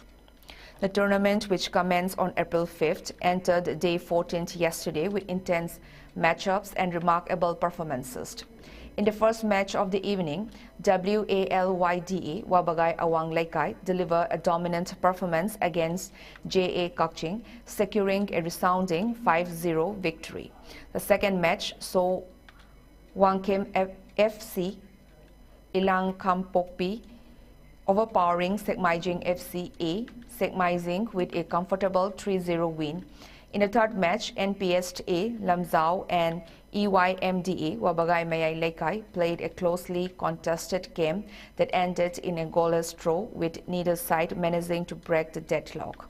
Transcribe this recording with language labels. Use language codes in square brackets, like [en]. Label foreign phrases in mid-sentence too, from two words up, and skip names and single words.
[en] The tournament, which commenced on April 5th, entered day 14th yesterday with intense matchups and remarkable performances. In the first match of the evening, WALYDA Wabagai Awang Laikai delivered a dominant performance against JA Kakching, securing a resounding 5-0 victory. The second match saw Wangkim FC Ilang Kangpokpi overpowering Sekmaijing FC A, Sekmaijing with a comfortable 3-0 win. In the third match, NPSA Lamzao and EYMDA Wabagai Mayay Laikai played a closely contested game that ended in a goalless draw, with neither side managing to break the deadlock.